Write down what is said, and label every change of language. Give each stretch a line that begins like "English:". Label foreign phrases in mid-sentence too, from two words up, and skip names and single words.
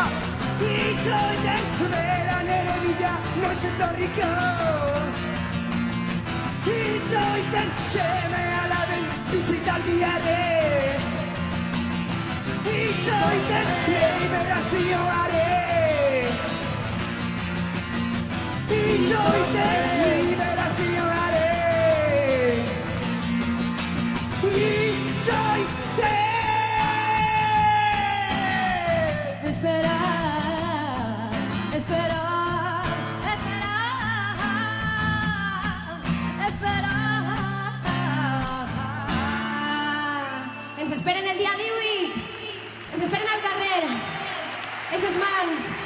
Basque: Itxoiten bera nere bila noiz etorriko, itxoiten seme alaben bizitaldiare, itxoiten liberazioare, itxoiten liberazioare, itxoiten!
Catalan: Ens esperen el dia 18, ens esperen al carrer, en ses mans.